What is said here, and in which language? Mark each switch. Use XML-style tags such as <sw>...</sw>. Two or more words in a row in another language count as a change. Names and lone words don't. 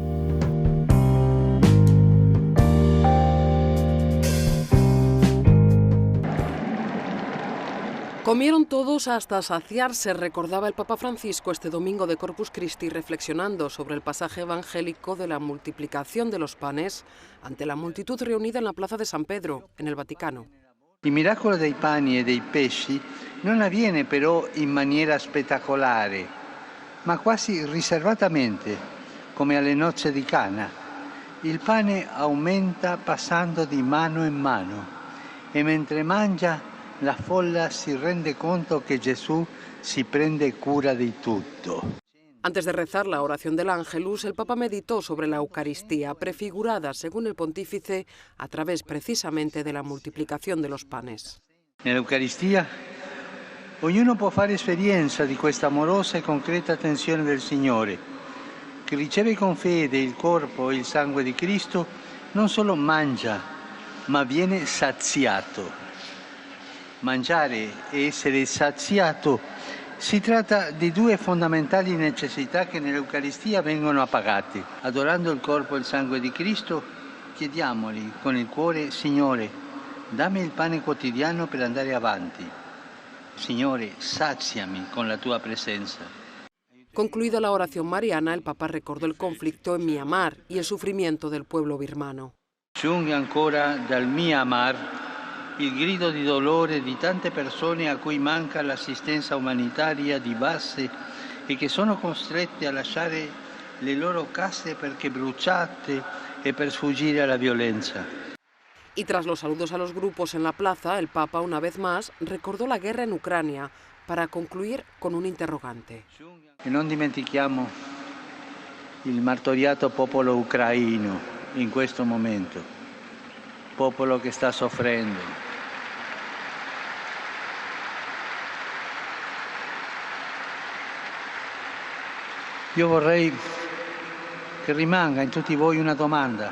<es>Comieron todos hasta saciarse, recordaba el Papa Francisco este domingo de Corpus Christi, reflexionando sobre el pasaje evangélico de la multiplicación de los panes ante la multitud reunida en la plaza de San Pedro, en el Vaticano.</es> <it>Il miracolo dei pani e dei pesci non avviene però in maniera spettacolare, ma quasi riservatamente, come alle nozze di Cana. Il pane aumenta passando di mano in mano e mentre mangia la folla si rende conto que Jesús si prende cura de tutto.</it> <es>Antes de rezar la oración del Ángelus, el Papa meditó sobre la Eucaristía, prefigurada, según el pontífice, a través precisamente de la multiplicación de los panes.</es> <it>Nell'Eucaristia ognuno può fare esperienza di questa amorosa e concreta attenzione del Signore, che riceve con fede il corpo e il sangue di Cristo, non solo mangia, ma viene saziato. Mangiare e essere saziato si tratta di due fondamentali necessità che nell'Eucaristia vengono appagate. Adorando il corpo e il sangue di Cristo, chiediamogli con il cuore: Signore, dammi il pane quotidiano per andare avanti. Signore, saziami con la tua presenza.</it> <es>Concluida la oración mariana, el Papa recordó el conflicto en Myanmar y el sufrimiento del pueblo birmano.</es> <it>Giunge ancora dal Myanmar il grido di dolore di tante persone a cui manca l'assistenza umanitaria di base e che sono costrette a lasciare le loro case perché bruciate e per sfuggire alla violenza.</it> <es>Y tras los saludos a los grupos en la plaza, el Papa, una vez más, recordó la guerra en Ucrania, para concluir con un interrogante.</es> <it>E non dimentichiamo il martoriato popolo ucraino in questo momento, popolo che sta soffrendo. Io vorrei che rimanga in tutti voi una domanda.</it>